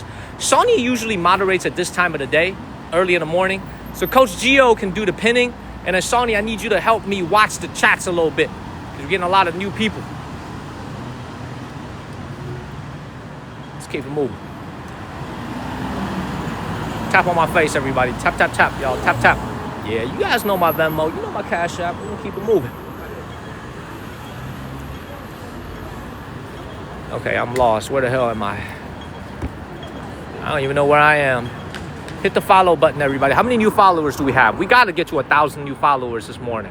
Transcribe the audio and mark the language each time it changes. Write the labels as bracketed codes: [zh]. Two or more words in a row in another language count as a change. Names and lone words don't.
[en] Sony usually moderates at this time of the day, early in the morning. So Coach Gio can do the pinning, and then Sony, I need you to help me watch the chats a little bit because we're getting a lot of new people. Let's keep it moving. Tap on my face, everybody. Tap, tap, tap, y'all. Tap, tap. Yeah, you guys know my Venmo. You know my Cash App. We're gonna keep it moving. Okay, I'm lost. Where the hell am I? I don't even know where I am. Hit the follow button, everybody. How many new followers do we have? We got to get to 1,000 new followers this morning.